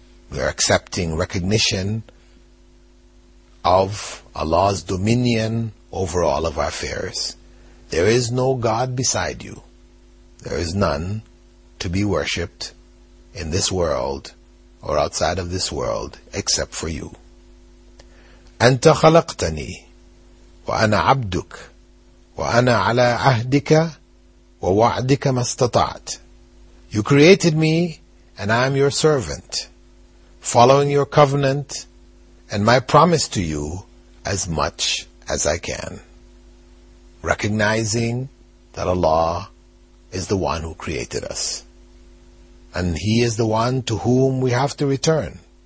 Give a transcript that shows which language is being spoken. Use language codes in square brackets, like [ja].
[en] We are accepting recognition of Allah's dominion over all of our affairs. There is no God beside you. There is none to be worshipped in this world or outside of this world except for you. [ar] أنت خلقتني وأنا عبدك وأنا على عهدك ووعدك ما استطعت. [en] You created me and I am your servant, following your covenant and my promise to you as much as I can. Recognizing that Allah is the one who created us, and He is the one to whom we have to return.